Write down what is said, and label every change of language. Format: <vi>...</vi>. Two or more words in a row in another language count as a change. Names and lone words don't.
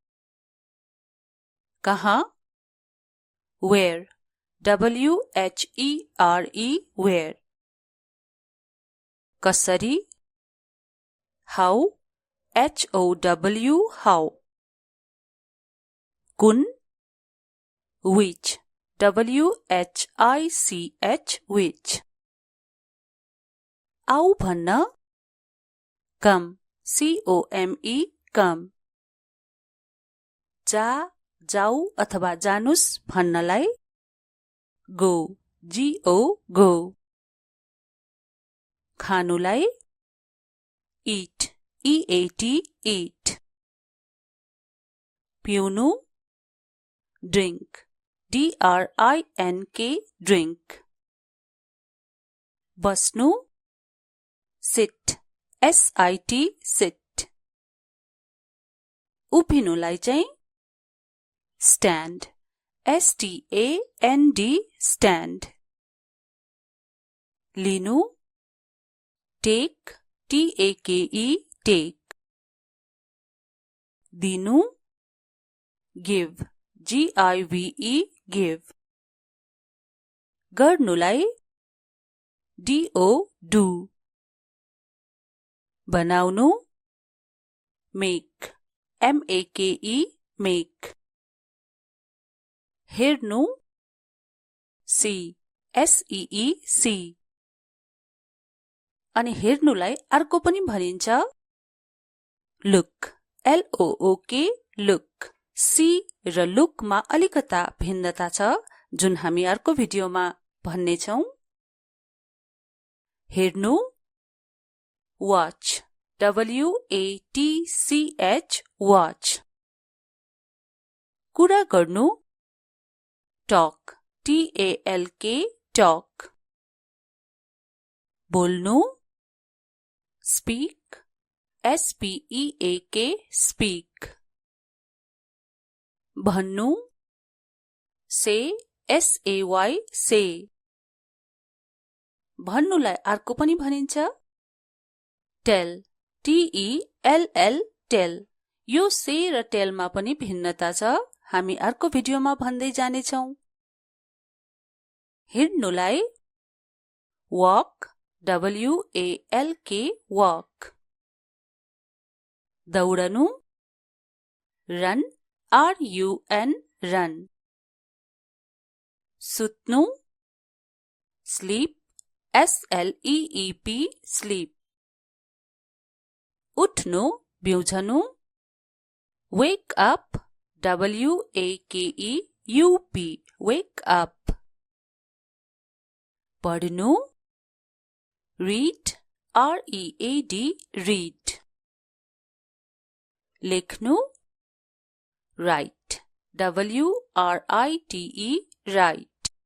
<en>कहाँ where, where। कसरी how, how। कुन which, which।</en> <ne>आऊ भन्न</ne> <en>come, come।</en> <ne>जा, जाऊ अथवा जानुस् भन्नलाई</ne> <en>go, go। खानुलाई eat, eat। पिउनु drink, drink। बस्नु sit, sit।</en> <ne>उभिनुलाई चाहिँ</ne> <en>stand, stand। लिनु take, take। दिनु give, give।</en> <ne>गर्नुलाई do।</ne> <en>बनाउनु make, make। हेर्नु see, see।</en> <ne>अनि हेर्नुलाई अर्को पनि भनिन्छ</ne> <en>look, look।</en> <ne>see र look मा अलिकता भिन्नता छ जुन हामी अर्को भिडियोमा भन्ने छौं।</ne> <en>हेर्नु watch, watch।</en> <ne>कुरा गर्नु</ne> <en>talk, talk। बोल्नु speak, speak। भन्नु say, say।</en> <ne>भन्नुलाई अर्को पनि भनिन्छ</ne> <en>tell, tell।</en> <ne>यो say र tell मा पनि भिन्नता छ, हामी अर्को भिडियोमा भन्दै जानेछौं।</ne> <en>हिँड्नुलाई walk, walk। दौडनु run, run। सुत्नु sleep, SLEEP, sleep.</en> <ne>उठ्नु, बिउझनु,</ne> <en>wake up, WAKEUP, wake up. पढ्नु, read, READ, read. लेख्नु, write, WRITE, write.</en>